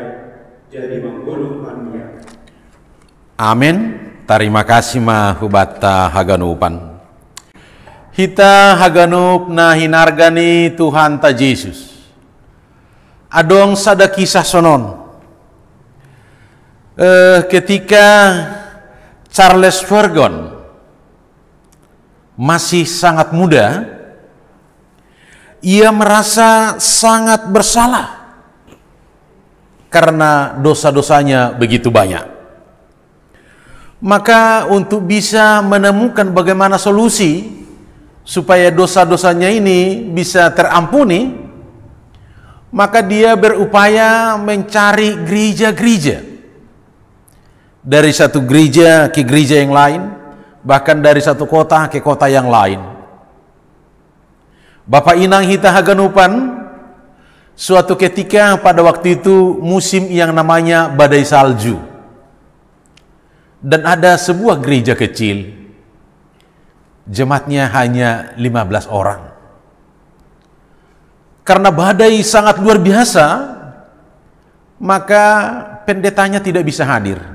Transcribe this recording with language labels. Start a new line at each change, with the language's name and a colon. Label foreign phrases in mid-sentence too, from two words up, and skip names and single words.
Batak Simalungun: Jadi manggoluh ma iya. Amin.
Indonesian: Terima kasih
Batak Simalungun: ma hubata haganupan. Hita haganup na hinargani Tuhan ta Yesus. Adong sada kisah sonon.
Indonesian: Ketika Charles Spurgeon masih sangat muda, ia merasa sangat bersalah karena dosa-dosanya begitu banyak. Maka untuk bisa menemukan bagaimana solusi supaya dosa-dosanya ini bisa terampuni, maka dia berupaya mencari gereja-gereja. Dari satu gereja ke gereja yang lain, bahkan dari satu kota ke kota yang lain.
Batak Simalungun: Bapak inang hita haganupan,
Indonesian: suatu ketika pada waktu itu musim yang namanya badai salju. Dan ada sebuah gereja kecil, jemaatnya hanya 15 orang. Karena badai sangat luar biasa, maka pendetanya tidak bisa hadir.